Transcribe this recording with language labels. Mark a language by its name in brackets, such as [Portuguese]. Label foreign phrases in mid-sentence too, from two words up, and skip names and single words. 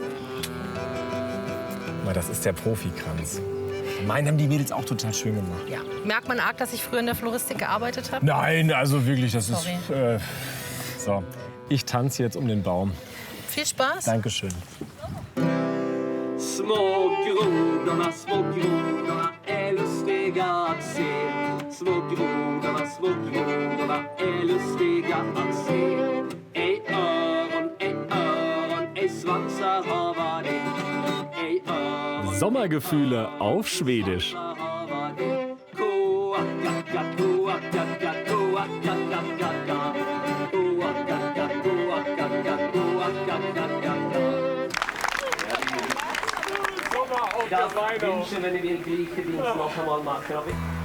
[German] Mal, das ist der Profikranz. Meinen haben die Mädels auch total schön gemacht. Ja. Merkt man arg, dass ich früher in der Floristik gearbeitet habe? Nein, also wirklich, das Sorry. ist... so, ich tanze jetzt um den Baum. Viel Spaß. Dankeschön. [Swedish] Små grodorna är lustiga att se. Små grodorna är lustiga att se. Ej öron, ej svansar hava de. Ej öron. [German] Sommergefühle auf Schwedisch. Jag wünsche, wenn ihr den gleichen Dienst noch einmal machen.